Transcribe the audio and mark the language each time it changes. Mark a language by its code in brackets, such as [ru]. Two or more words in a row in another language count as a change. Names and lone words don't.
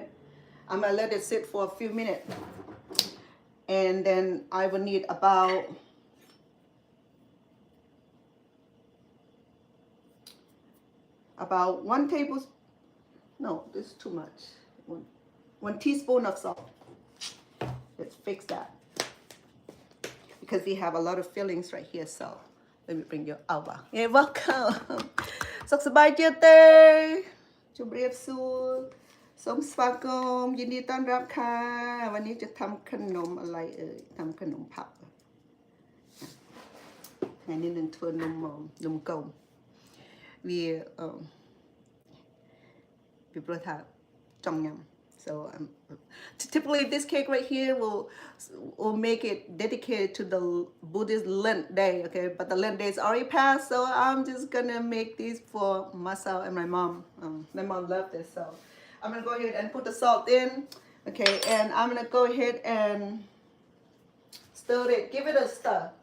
[en] I'm gonna let it sit for a few minutes. And then I will need about one tablespoon. No, this is too much. One teaspoon of salt. Let's fix that. Because we have a lot of fillings right here, so let me bring you over. You're welcome. [km] សុខសប្បាយជាទេជម្រាបសួរសូមស្វាគមន៍ [th] ยินดีต้อนรับค่ะวันนี้จะทำขนมอะไรเอ่ยทำขนมผักอันนี้นึง [km] ធ្វើនំកុំវា ពីព្រោះថាចង់ញ៉ាំ [en] so typically this cake right here will make it dedicated to the Buddhist Lent day, okay, but the Lent day is already passed, so I'm just gonna make these for myself and my mom. My mom loved this, so I'm gonna go ahead and put the salt in, okay, and I'm gonna go ahead and stir it, give it a stir.